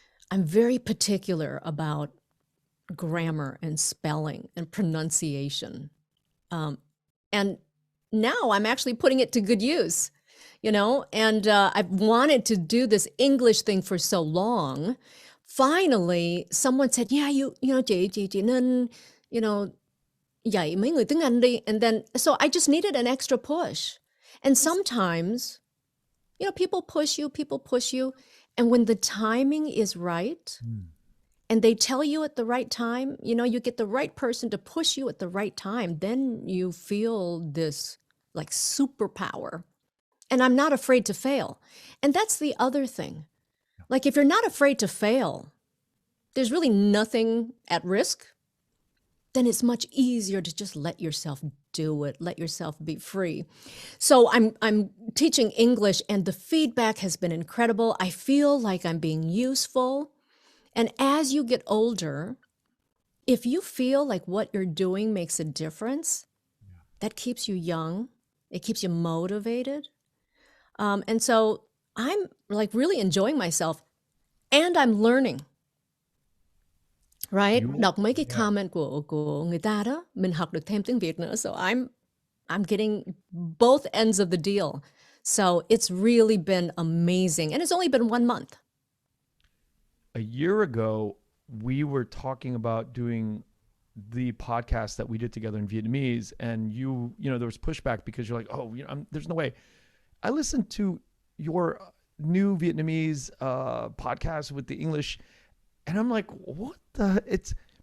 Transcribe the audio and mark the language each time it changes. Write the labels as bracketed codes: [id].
[en] I'm very particular about grammar and spelling and pronunciation. And now I'm actually putting it to good use, and I've wanted to do this English thing for so long. Finally, someone said, yeah, [vi] chị nên, dạy mấy người tiếng Anh đi. [en] And then, so I just needed an extra push. And sometimes, people push you. And when the timing is right, and they tell you at the right time, you get the right person to push you at the right time, then you feel this like superpower. And I'm not afraid to fail. And that's the other thing. Like, if you're not afraid to fail, there's really nothing at risk, then it's much easier to just let yourself do it, let yourself be free. So I'm teaching English, and the feedback has been incredible. I feel like I'm being useful. And as you get older, if you feel like what you're doing makes a difference, that keeps you young. It keeps you motivated. And so I'm like really enjoying myself and I'm learning, right? You, [vi] Đọc mấy cái [en] yeah. [vi] comment của người ta đó, mình học được thêm tiếng Việt nữa. [en] So I'm getting both ends of the deal. So it's really been amazing. And it's only been 1 month. A year ago, we were talking about doing the podcast that we did together in Vietnamese, and there was pushback because you're like, oh, there's no way. I listened to your new Vietnamese podcast with the English, and I'm like, what the?